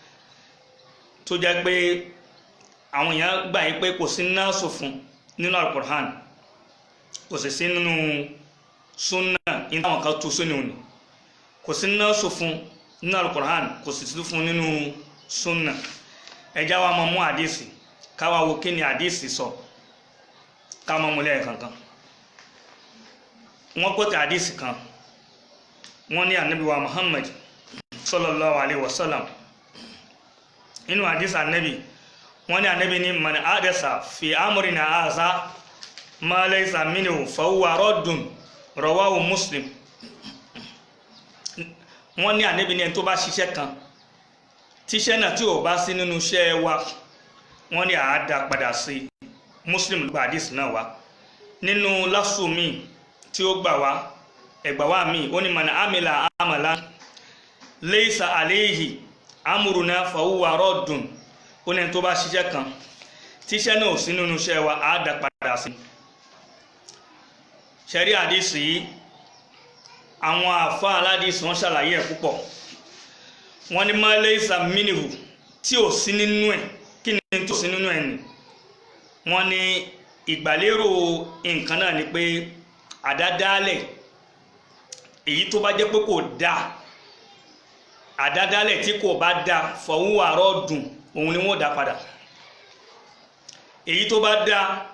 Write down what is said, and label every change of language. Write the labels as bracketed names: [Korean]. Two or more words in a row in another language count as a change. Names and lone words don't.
[Yoruba] tó jẹ́ pé àwọn èèyàn gbà yí pé kò sí náàsù fún nínú Al-Qur'an kò sì sí nínú súnà in táwọn kan tó sínú ni kò sí náàsù fún nínú Al-Qur'an kò sì sí fún nínú súnà ẹjá wa mọ̀ mú àdìsí káwa wo kí ni àdìsí sọ ká mọ́ múlẹ̀ kankan. wọ́n kó tẹ àdìsí kan wọ́n ní ànábì wa Muhammad [Arabic] صلى الله عليه وسلم [Yoruba] inú àdìsí ànábì wọ́n ní ànábì ní [Arabic] من أحدث في أمرنا هذا ما ليس منه فهو رد رواه مسلم. [Yoruba] wọ́n ní ànábì ní ẹni tó bá ṣiṣẹ́ kan tíṣẹ́ náà tí ò bá sí nínú iṣẹ́ wa wọ́n ní àádá padà sí Muslim gba àdìsí náà wá nínú lásù mi tí ó gbà wá ẹgbà wá mi ó ní [Arabic] من عمل عملا ليس عليه أمرنا فهو رد [Yoruba] ó ní tó bá ṣiṣẹ́ kan tíṣẹ́ náà ò sí nínú iṣẹ́ wa àádá padà sí. ṣẹ̀rí àdìsí yìí àwọn àfa aládìsí wọn ṣàlàyé ẹ̀ púpọ̀ wọ́n ní [Arabic] ما ليس منه [Yoruba] tí ò sí nínú ẹ̀ kí ni tó sí nínú ẹ̀ ni wọ́n ní ìgbàlérò nǹkan náà ni pé àdádálẹ̀ èyí tó bá jẹ́ pé kò dáa àdádálẹ̀ tí kò bá dáa fọwọ́ àárọ̀ dùn òun ni wọ́n dá padà èyí tó bá dáa